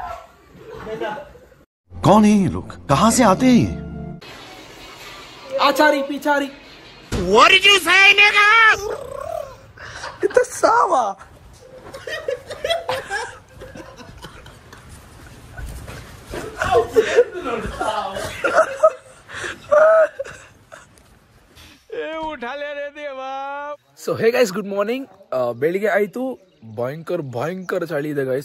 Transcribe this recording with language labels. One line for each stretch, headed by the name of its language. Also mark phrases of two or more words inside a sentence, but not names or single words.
Hindi: कौन है ये लोग, कहाँ से आते हैं ये? आचारी पिचारी.
English: What did you say, nigga?
Hindi: इतना सावा.
English: so hey guys good morning.
Kannada: ಬೆಳಿಗ್ಗೆ ಆಯ್ತು. ಭಯಂಕರ ಚಳಿ ಇದೆ ಗೈಸ್.